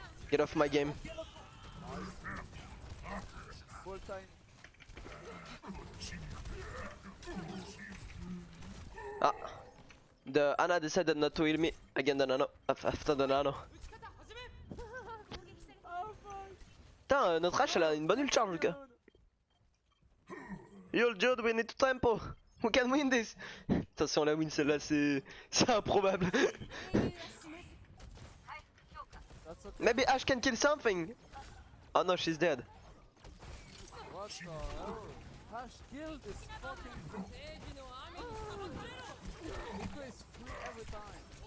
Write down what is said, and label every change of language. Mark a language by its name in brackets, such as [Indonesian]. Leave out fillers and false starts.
[English] Get off my game. Full time. Ah. The Ana decided not to heal me again the nano. After the nano. [French] Putain, notre Ash elle a une bonne ult charge, le gars. [English] Yo, dude, we need to tempo. We can win this. [French] Attention, la win celle-là, c'est improbable. [English] That's okay. Maybe Ash can kill something. Oh no, she's dead. What the hell? Hash killed this fucking. Nico is free every time.